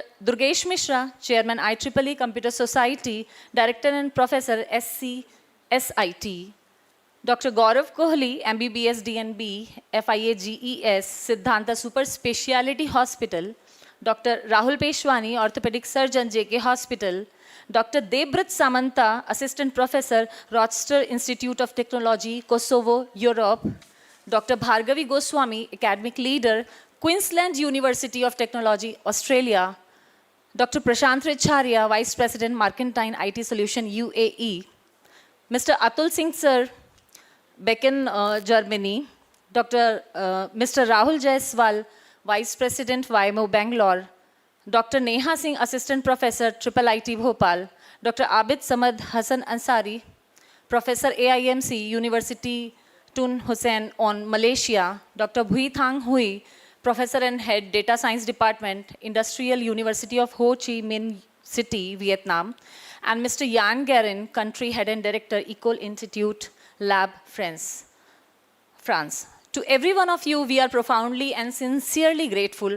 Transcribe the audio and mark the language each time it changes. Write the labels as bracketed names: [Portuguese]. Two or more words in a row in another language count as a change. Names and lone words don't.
[English] Durgesh Mishra, Chairman IEEE Computer Society, Director and Professor, SCSIT, Dr. Gaurav Kohli, MBBS DNB, FIA GES, Siddhanta Super Speciality Hospital, Dr. Rahul Peshwani, Orthopedic Surgeon, JK Hospital, Dr. Debrat Samanta, Assistant Professor, Rochester Institute of Technology, Kosovo, Europe, Dr. Bhargavi Goswami, Academic Leader, Queensland University of Technology, Australia, Dr. Prashant Recharya, Vice President, Mercantile IT Solution, UAE, Mr. Atul Singh Sir, Becken, Germany, Dr. Mr. Rahul Jaiswal, Vice President, YMO Bangalore, Dr. Neha Singh, Assistant Professor, IIIT Bhopal, Dr. Abid Samad Hassan Ansari, Professor AIMC, University Tun Hussein on Malaysia, Dr. Bhui Thang Hui, Professor and Head, Data Science Department, Industrial University of Ho Chi Minh City, Vietnam, and Mr. Yan Garin, Country Head and Director, Ecole Institute Lab, France. To every one of you, we are profoundly and sincerely grateful.